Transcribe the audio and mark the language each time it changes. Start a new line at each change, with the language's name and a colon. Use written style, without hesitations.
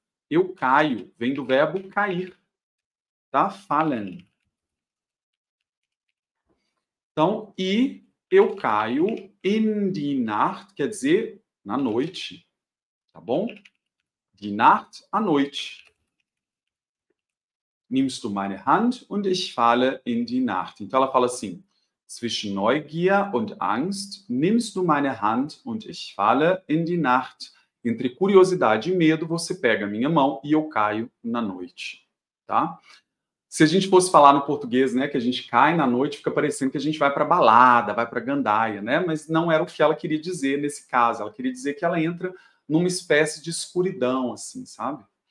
Portuguese: Eu caio, vem do verbo cair. Tá? Fallen. Então, e eu caio
German: in die Nacht,
Portuguese: quer dizer, na noite. Tá bom? Die Nacht, a noite.
German: Nimmst du meine Hand und ich falle in die Nacht.
Portuguese: Então, ela fala assim,
German: zwischen Neugier und Angst, nimmst du meine Hand und ich falle in die Nacht.
Portuguese: Entre curiosidade e medo, você pega a minha mão e eu caio na noite. Tá? Se a gente fosse falar no português, né, que a gente cai na noite, fica parecendo que a gente vai para balada, vai para gandaia, né? Mas não era o que ela queria dizer nesse caso. Ela queria dizer que ela entra numa espécie de escuridão, assim, sabe?